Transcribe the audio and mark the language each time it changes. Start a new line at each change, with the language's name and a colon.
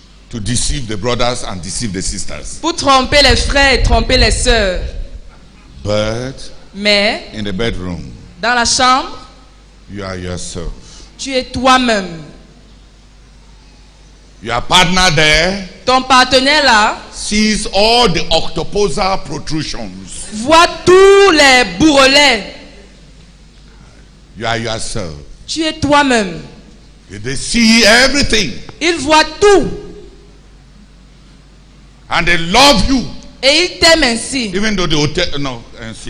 English: to deceive the brothers and deceive the sisters.
French: pour tromper les frères et tromper les sœurs.
English: But
French: Mais
English: in the bedroom,
French: dans la chambre,
English: you are yourself.
French: tu es toi-même.
English: Your partner there
French: Ton partenaire là
English: sees all the octoposal protrusions.
French: voit tous les bourrelets.
English: You are yourself.
French: Tu es toi-même.
English: They see everything
French: Il voit tout
English: and they love you,
French: et il t'aime ainsi.
English: even though ainsi.